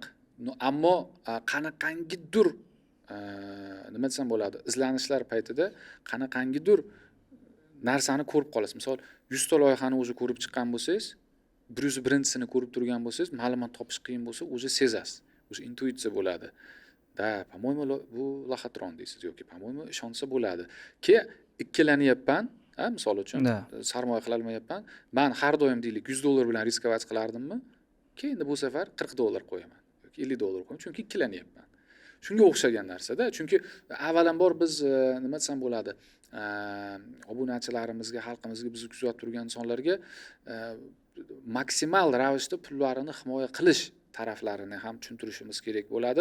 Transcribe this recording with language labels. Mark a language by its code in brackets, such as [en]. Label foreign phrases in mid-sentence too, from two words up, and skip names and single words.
[uz] Ammo qanaqangidir nima desam bo'ladi, izlanishlar paytida qanaqangidir narsani ko'rib qolasiz. Misol 100 ta loyihani o'zi ko'rib chiqqan bo'lsangiz, 101-sini ko'rib turgan bo'lsangiz, ma'lumot topish qiyin bo'lsa, o'zi sezasiz. O'zi intuitsiya bo'ladi. Da, [ru] по-моему, [uz] bu loxatron deysiz yoki по-моему, ishonsa bo'ladi. Ikkilanyapman, misol uchun sarmoya qila olmayapman. Men har doim deylik $100 bilan riskovat qilardimmi? Keyin bu safar $40 qo'yaman yoki $50 qo'yaman, chunki ikkilanyapman. Shunga o'xshagan narsada, chunki avvalambor biz nima desam bo'ladi, obunachilarimizga, xalqimizga, bizni kuzatib turgan insonlarga maksimal ravishda pullarini himoya qilish taraflarini ham tushuntirishimiz kerak bo'ladi.